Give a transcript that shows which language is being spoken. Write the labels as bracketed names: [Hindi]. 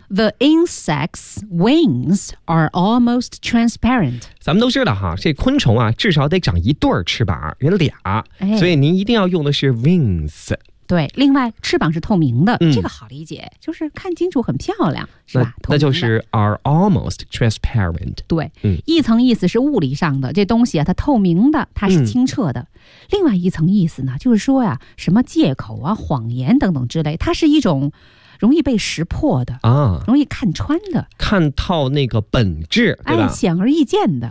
[English] The insect's wings are almost transparent。 [Chinese] 咱们都知道哈，这昆虫啊至少得长一对翅膀，人俩、所以您一定要用的是 wings。对，另外翅膀是透明的、嗯、这个好理解，就是看清楚很漂亮是吧？那就是 [English] are almost transparent。 [Chinese] 对、嗯、一层意思是物理上的，这东西啊它透明的，它是清澈的、另外一层意思呢，就是说呀、什么借口啊、谎言等等之类，它是一种容易被识破的啊，容易看穿的，看透那个本质，对吧？显而易见的，